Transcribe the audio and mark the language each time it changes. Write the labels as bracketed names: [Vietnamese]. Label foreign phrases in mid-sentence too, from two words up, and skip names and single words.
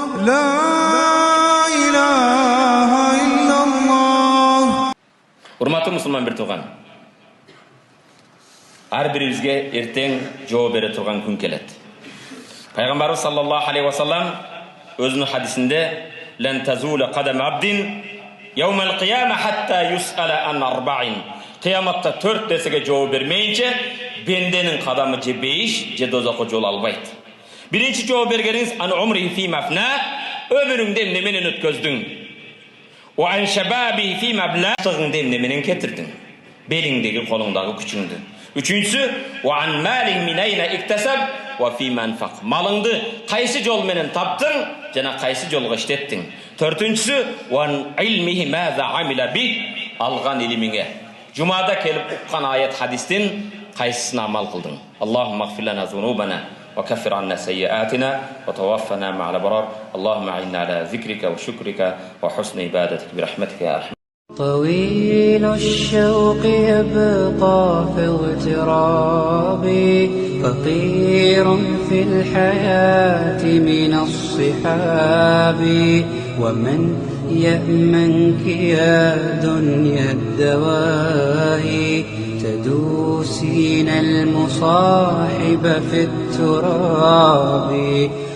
[Arabic] لا إله إلا الله. [Kyrgyz] Урматтуу мусулман бир тууган. Ар бирибизге эртең жооп бере турган күн келет. Пайгамбарыбыз [Arabic] صلى الله عليه وسلم [Kyrgyz] өзүнүн хадисинде [Arabic] "لن تزول قدم عبد يوم القيامة حتى يسأل عن أربعين". [Kyrgyz] Кыяматта 4 нерсеге жооп бермейинче бенденин кадамы же бейиш, же дозокко жол албайт. Биринчи жооп бергениңиз [Arabic] عن عمره فيما أفناه, [Kyrgyz] өмүрүңдү эмне менен өткөздүң? [Arabic] وعن شبابه فيما أبلاه, тыгыңды эмне менен кетирдиң? [Kyrgyz] Белиңдеги, колуңдагы күчүңдү. Үчүнчүсү [Arabic] وعن ماله من أين اكتسبه وفيما أنفقه. [Kyrgyz] Малыңды кайсы жол менен таптың жана кайсы жолго иштеттиң? Төртүнчүсү [Arabic] وعن علمه ماذا عمل به, [Kyrgyz] алган илимиңе жумада келип уккан аят хадистин кайсысына амал кылдың? [Arabic] اللهم اغفر لنا ذنوبنا وكفر عنا سيئاتنا وتوفنا مع الأبرار اللهم أعنا على ذكرك وشكرك وحسن عبادتك برحمتك يا أرحم. طويل الشوق يبقى في اغترابي فقير في الحياة من الصحاب ومن يأمنك يا دنيا الدواهي تدوسين المصاحب في التراب